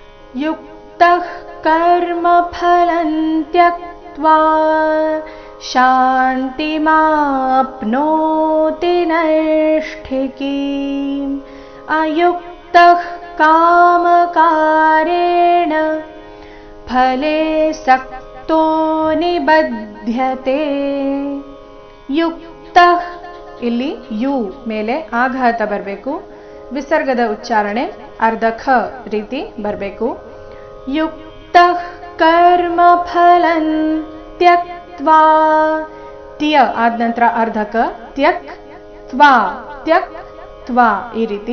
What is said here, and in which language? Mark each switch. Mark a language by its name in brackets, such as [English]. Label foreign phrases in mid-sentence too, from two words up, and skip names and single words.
[Sanskrit] युक्तः कर्मफलं त्यक्त्वा शान्तिमाप्नोति नैष्ठिकीम् अयुक्तः कामकारेण फले सक्तो निबध्यते [Kannada] युक्तः ಇಲ್ಲಿ ಯು ಮೇಲೆ ಆಘಾತ ಬರಬೇಕು, ವಿಸರ್ಗದ ಉಚ್ಚಾರಣೆ ಅರ್ಧ ಖ ರೀತಿ ಬರಬೇಕು. [Sanskrit] ಯುಕ್ತಃ ಕರ್ಮಫಲಂ ತ್ಯಕ್ತ್ವಾ, [Kannada] ತ್ಯ ಆದ ನಂತರ ಅರ್ಧ ಕ, ತ್ಯಕ್ ತ್ವಾ, ತ್ಯಕ್ ತ್ವಾ ಈ ರೀತಿ.